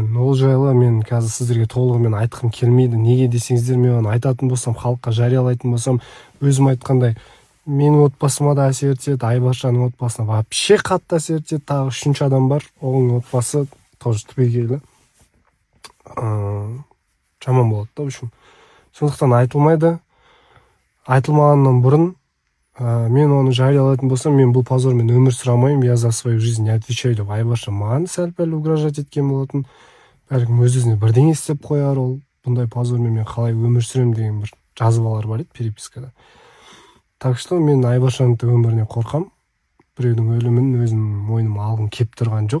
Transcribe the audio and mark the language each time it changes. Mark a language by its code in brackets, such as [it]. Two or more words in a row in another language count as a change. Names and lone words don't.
[kk] Ол жайлы мен қазір сіздерге толығымен айтқым келмейді. Неге десеңіздер, мен оны айтатын болсам, халыққа жариялайтын болсам, өзім айтқандай, менің отбасыма да әсер етеді, Айбаршаның отбасына вообще қатты әсер етеді. Тағы үшінші адам бар, оның отбасы тоже түбегейлі жаман болады да, үшін. Сондықтан айтылмайды. Айтылмағаннан бұрын мен оны жариялайтын болсам, мен бұл позормен өмір сұрамаймын, [ru] я за свою жизнь не отвечаю [kk] деп Айбарша маған сәл-пәл угрожать еткен болатын. Бәлкім өз-өзіне бірдеңе істеп қояр ол. Бұндай позормен мен қалай өмір сүрем деген бір жазбалар бар еді перепискада. [ru] Так что [kk] мен Айбаршаның өміріне қорқам. Біреудің өлімін өзім мойныма алғым кеп тұрған жоқ.